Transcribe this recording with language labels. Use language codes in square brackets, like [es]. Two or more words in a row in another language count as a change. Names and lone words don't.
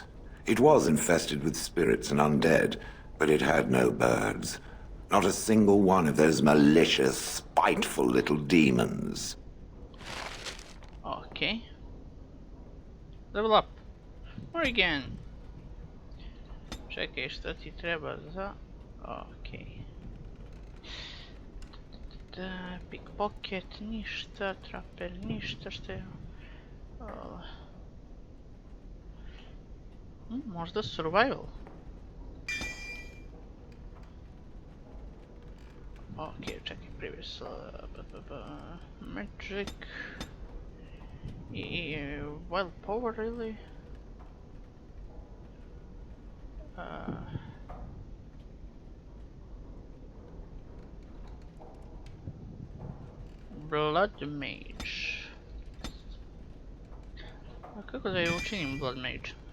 [en] It was infested with spirits and undead, but it had no birds. Not a single one of those malicious, spiteful little demons. Okay. Level up. Morrigan. [bs] Čekaj, šta ti treba za... Okej. Pickpocket, ništa, trapper, ništa, što je... Možda survival? Okej, čekaj, [en] previous... Magic... I... Wild power, really? Blood mage. [bs] A kako da je učinim [en] blood mage?